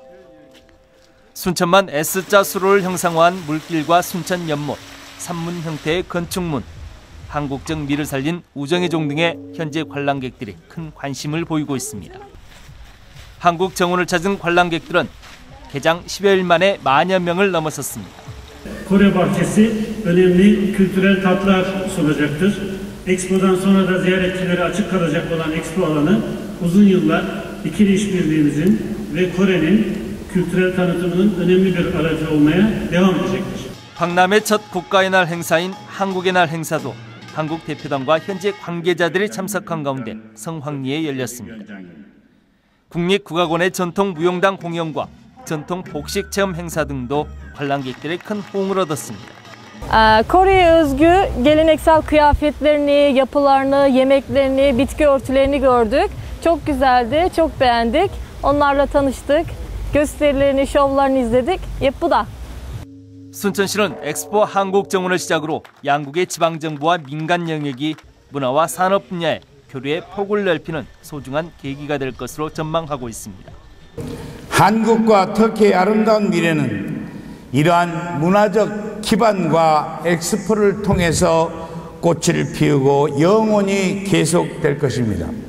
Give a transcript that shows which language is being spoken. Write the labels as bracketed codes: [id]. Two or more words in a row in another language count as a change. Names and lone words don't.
[ko] 순천만 S자 수로를 형상화한 물길과 순천 연못, 산문 형태의 건축문, 한국적 미를 살린 우정의 종 등의 현지 관람객들이 큰 관심을 보이고 있습니다. 한국정원을 찾은 관람객들은 개장 10여일 만에 10,000여 명을 넘어섰습니다. [tr] Kore bahçesi önemli kültürel tatlar sunacaktır. Expo'dan sonra da ziyaretçilere açık kalacak olan Expo alanı uzun yıllar ikili işbirliğimizin ve Kore'nin kültürel tanıtımının önemli bir aracı olmaya devam edecektir. [ko] 박람회 첫 국가의 날 행사인 한국의 날 행사도 한국 대표단과 현지 관계자들이 참석한 가운데 성황리에 열렸습니다. 국립국악원의 전통 무용당 공연과 전통 복식 체험 행사 등도 관람객들의 큰 호응을 얻었습니다. [tr] Kore'ye özgü geleneksel kıyafetlerini, yapılarını, yemeklerini, bitki örtülerini gördük. Çok güzeldi, çok beğendik. Onlarla tanıştık. gösterilerini, şovlarını izledik. [ko] 예쁘다. 순천시는 엑스포 한국정원을 시작으로 양국의 지방정부와 민간 영역이 문화와 산업 분야의 교류의 폭을 넓히는 소중한 계기가 될 것으로 전망하고 있습니다. 한국과 터키의 아름다운 미래는 이러한 문화적 기반과 엑스포를 통해서 꽃을 피우고 영원히 계속될 것입니다.